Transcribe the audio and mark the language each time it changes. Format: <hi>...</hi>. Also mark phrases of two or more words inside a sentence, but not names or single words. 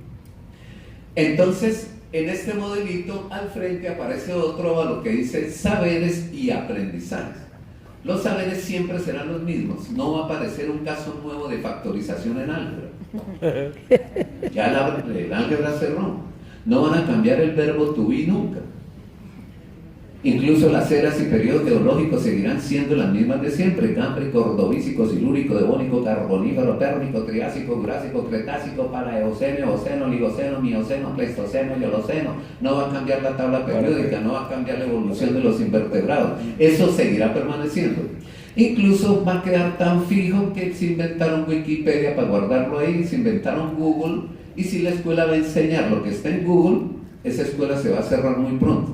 <es>Entonces, en este modelito al frente aparece otro óvalo que dice saberes y aprendizajes. Los saberes siempre serán los mismos, no va a aparecer un caso nuevo de factorización en álgebra. Ya el álgebra cerró. No van a cambiar el verbo</es> <en>to be</en> <es>nunca. Incluso las eras y periodos geológicos seguirán siendo las mismas de siempre: cámbrico, ordovícico, silúrico, devónico, carbonífero, térmico, triásico, jurásico, cretácico, paleoceno, eoceno, oligoceno, mioceno, pleistoceno y holoceno. No va a cambiar la tabla periódica, no va a cambiar la evolución de los invertebrados. Eso seguirá permaneciendo. Incluso va a quedar tan fijo que se inventaron Wikipedia para guardarlo ahí, se inventaron Google, y si la escuela va a enseñar lo que está en Google, esa escuela se va a cerrar muy pronto.</es>